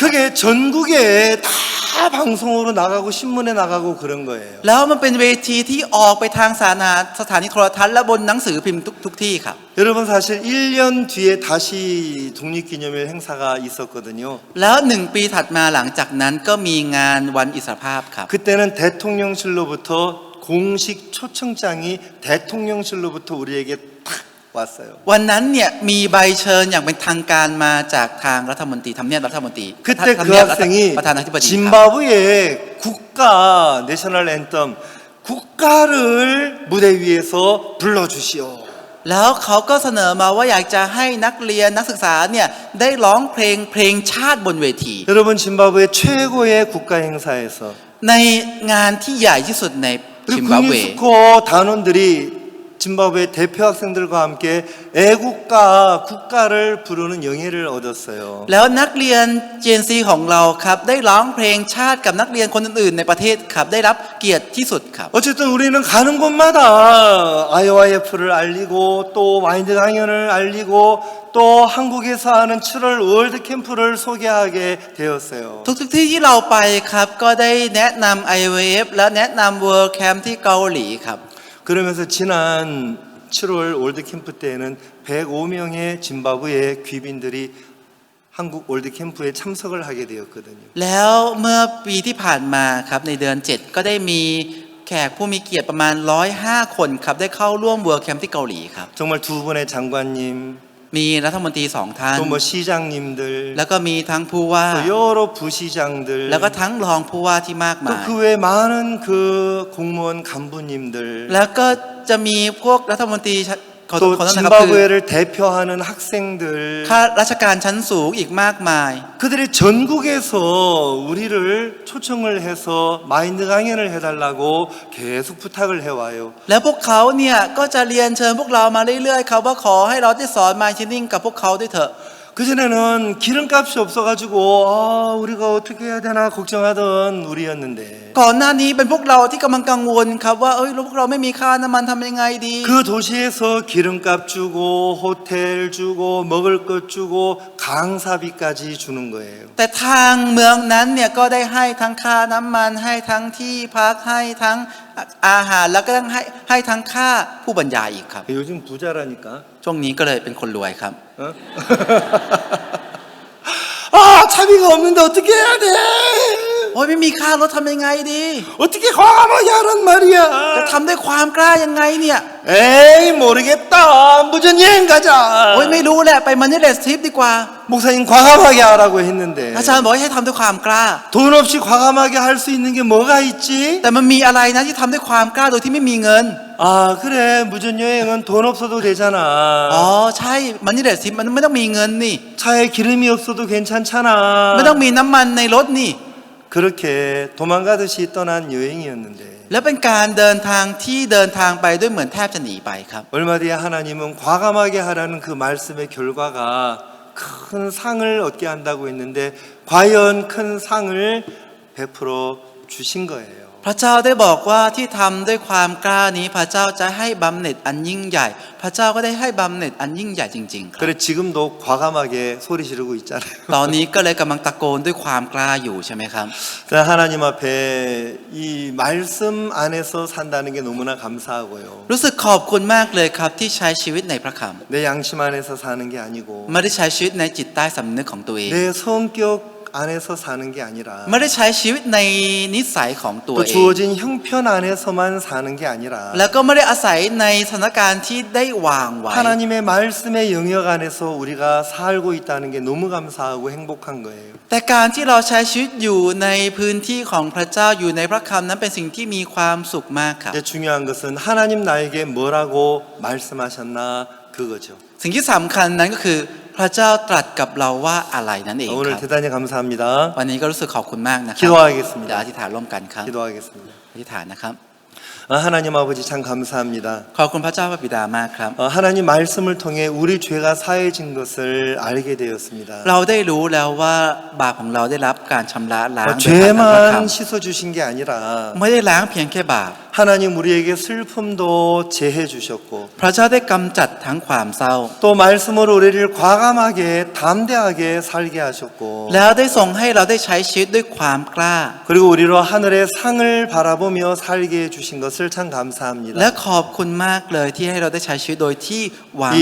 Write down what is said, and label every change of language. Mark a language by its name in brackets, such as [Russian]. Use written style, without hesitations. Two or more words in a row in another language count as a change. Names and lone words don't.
[Korean] 그게 전국에 다 방송으로 나가고 신문에 나가고 그런 거예요. [Thai] แล้วมันเป็นเวทีที่ออกไปทางสถานีโทรทัศน์และบนหนังสือพิมพ์ทุกที่ครับ [Korean] 여러분 사실 1년 뒤에 다시 독립기념일 행사가 있었거든요. [Thai] แล้ว1 ปีถัดมาหลังจากนั้นก็มีงานวันอิสรภาพครับ [Korean] 그때는 대통령실로부터 공식 초청장이 대통령실로부터 우리에게 탁 왔어요. [Thai] วันนั้นเนี่ยมีใบเชิญอย่างเป็นทางการมาจากทางรัฐมนตรีทำเนียบรัฐมนตรี [Korean] 그때 그 [Thai] ทำเนียบ [Korean] 학생이 [Thai] ประธานาธิบดีครับ [Korean] 짐바브웨의 국가 [English] national anthem [Korean] 국가를 무대 위에서 불러주시오. [Thai] แล้วเขาก็เสนอมาว่าอยากจะให้นักเรียนนักศึกษาเนี่ยได้ร้องเพลงชาติบนเวที [Korean] 여러분 짐바브웨 최고의 국가 행사에서 [Thai] ในงานที่ใหญ่ที่สุดในซิม [Korean] 그리고 [Thai] บับเว [Korean] 국민스코 단원들이 짐바브웨 대표 학생들과 함께 애국가 국가를 부르는 영예를 얻었어요. [Thai] แล้วนักเรียนเจนซีของเราครับได้ร้องเพลงชาติกับนักเรียนคนอื่นๆในประเทศครับได้รับเกียรติที่สุดครับ [Korean] 어쨌든 우리는 가는 곳마다 IOIF를 알리고 또 마인드 강연을 알리고 또 한국에서 하는 7월 월드 캠프를 소개하게 되었어요. [Thai] ทุกที่ที่เราไปครับก็ได้แนะนำ IWF และแนะนำ World Camp ที่เกาหลีครับ [Korean] 그러면서 지난 7월 월드 캠프 때에는 105명의 짐바브웨 귀빈들이 한국 월드 캠프에 참석을 하게 되었거든요. [Thai] แล้วเมื่อปีที่ผ่านมาครับในเดือน 7 ก็ได้มีแขกผู้มีเกียรติประมาณ105 คนครับได้เข้าร่วม World Camp ที่เกาหลีครับ [Korean] 정말 두 분의 장관님 [Thai] มีรัฐมนตรี2 ท่าน [Korean] 또 뭐 시장님들 [Thai] แล้วก็มีทั้งผู้ว่า [Korean] 또 여러 부시장들 [Thai] แล้วก็ทั้งรองผู้ว่าที่มาก [Korean] 또 [Thai] มาย [Korean] 그 외에 많은 그 공무원 간부님들 [Thai] แล้วก็จะมีพวกรัฐมนตรีขอ [Korean] 또 [Thai] โทษนะครับคือ [Korean] 짐바브웨를 대표하는 학생들 [Thai] ข้าราชการชั้นสูงอีกมากมาย [Korean] 그들이 전국에서 우리를 초청을 해서 마인드 강연을 해달라고 계속 부탁을 해와요. [Thai] แล้วพวกเขาเนี่ยก็จะเรียนเชิญพวกเรามาเรื่อยๆเขาว่าขอให้เราได้สอนมาชินิ่งกับพวกเขาด้วยเถอะ [Korean] 그전에는 기름값이 없어가지고 우리가 어떻게 해야 되나 걱정하던 우리였는데 [Thai] ก่อนหน้านี้เป็นพวกเราที่กำลังกังวลครับว่าพวกเราไม่มีค่าน้ำมันทำยังไงดี [Korean] 그 도시에서 기름값 주고 호텔 주고 먹을 것 주고 강사비까지 주는 거예요. [Thai] แต่ทางเมืองนั้นเนี่ยก็ได้ให้ทั้งค่าน้ำมันให้ทั้งที่พักให้ทั้งอาหารแล้วก็ต้องให้ทั้งค่าผู้บรรยายอีกครับ [Korean] 요즘 부자라니까. [Thai] ช่วงนี้ก็เลยเป็นคนรวยครับ [Korean] 어? 아 차비가 없는데 어떻게 해야 돼? [Thai] โอ้ยไม่มีค่ารถทำยังไงดี [Korean] 어떻게 과감하게 하란 [Thai] จะ [Korean] 말이야? [Thai] ทำด้วยความกล้ายังไงเนี่ย [Korean] 에이 모르겠다. 무전 여행 가자. [Thai] โอ้ยไม่รู้แหละไป [English] moneyless trip [Thai] ดีกว่า [Korean] 목사님 과감하게 하라고 했는데 [Thai] อาจารย์บอกให้ทำด้วยความกล้า [Korean] 돈 없이 과감하게 할 수 있는 게 뭐가 있지? [Thai] แต่มันมีอะไรนะที่ทำด้วยความกล้าโดยที่ไม่มีเงิน [Korean] 아 그래 무전 여행은 돈 없어도 [Thai] อ๋อ [Korean] 되잖아. [Thai] ใช่ [English] moneyless trip [Thai] มันไม่ต้องมีเงินนี่ [Korean] 차에 기름이 없어도 괜찮잖아. [Thai] ไม่ต้องมีน้ำมันในรถนี่ [Korean] 그렇게 도망가듯이 떠난 여행이었는데 [Thai] แล้วเป็นการเดินทางที่เดินทางไปด้วยเหมือนแทบจะหนีไปครับ [Korean] 얼마 뒤에 하나님은 과감하게 하라는 그 말씀의 결과가 큰 상을 얻게 한다고 했는데 과연 큰 상을 베풀어 주신 거예요. [Thai] พระเจ้าได้บอกว่าที่ทำด้วยความกล้านี้พระเจ้าจะให้บำเหน็จอันยิ่งใหญ่พระเจ้าก็ได้ให้บำเหน็จอันยิ่งใหญ่จริงๆครับ [Korean] 그래 지금도 과감하게 소리 지르고 있잖아요. [Thai] ตอนนี้ก็เลยกำลังตะโกนด้วยความกล้าอยู่ใช่ไหมครับ [Korean] 하나님 앞에 이 말씀 안에서 산다는 게 너무나 감사하고요. [Thai] รู้สึกขอบคุณมากเลยครับที่ใช้ชีวิตในพระค [Korean] 내 양심 안에서 사는 게 [Thai] ำ [Korean] 아니고 [Thai] ไม่ได้ใช้ชีวิตในจิตใต้สำนึกของตัวเอง [Korean] 내 성격 안에서 사는 게 아니라 [Thai] ไม่ได้ใช้ชีวิตในนิสัยของตัว [Korean] 또 [Thai] เอง [Korean] 주어진 형편 안에서만 사는 게 아니라 [Thai] แล้วก็ไม่ได้อาศัยในสถานการณ์ที่ได้วางไว้ [Korean] 하나님의 말씀의 영역 안에서 우리가 살고 있다는 게 너무 감사하고 행복한 거예요. [Thai] แต่การที่เราใช้ชีวิตอยู่ในพื้นที่ของพระเจ้าอยู่ในพระคำนั้นเป็นสิ่งที่มีความสุขมากครับ [Korean] 이제 중요한 것은 하나님 나에게 뭐라고 말씀하셨나 그거죠. [Thai] สิ่งที่สำคัญนั้นก็คือพระเจ้าตรัสกับเราว่าอะไรนั่นเองค [Korean] 오늘 [Thai] รับ [Korean] 대단히 감사합니다. [Thai] วันนี้ก็รู้สึกขอบคุณมากนะครับ [Korean] 기도하겠습니다. [Thai] เดี๋ยวอธิษฐานร่วมกันครับ [Korean] 기도하겠습니다. [Thai] อธิษฐานนะครับ [Korean] 하나님 아버지 참 감사합니다. [Thai] ขอบคุณพระเจ้าพระบิดามากครับ [Korean] 하나님 말씀을 통해 우리 죄가 사해진 것을 알게 되었습니다. [Thai] เราได้รู้แล้วว่าบาปของเราได้รับการชำระล้างโดยพระค [Korean] 죄만 씻어주신 게 아니라 [Thai] ำไม่ได้ล้างเพียงแค่บาป [Korean] 하나님 우리에게 슬픔도 제해 주셨고 [Thai] พระเจ้าได้กำจัดทั้งความเศร้า [Korean] 또 말씀으로 우리를 과감하게 담대하게 살게 하셨고 [Thai] แล้วได้ทรงให้เราได้ใช้ชีวิตด้วยความกล้า [Korean] 그리고 우리로 하늘의 상을 바라보며 살게 해주신 것을 참 [Thai] และ [Korean] 감사합니다. [Thai] ขอบคุณมากเลยที่ให้เราได้ใช้ชีวิตโดยที่หวัง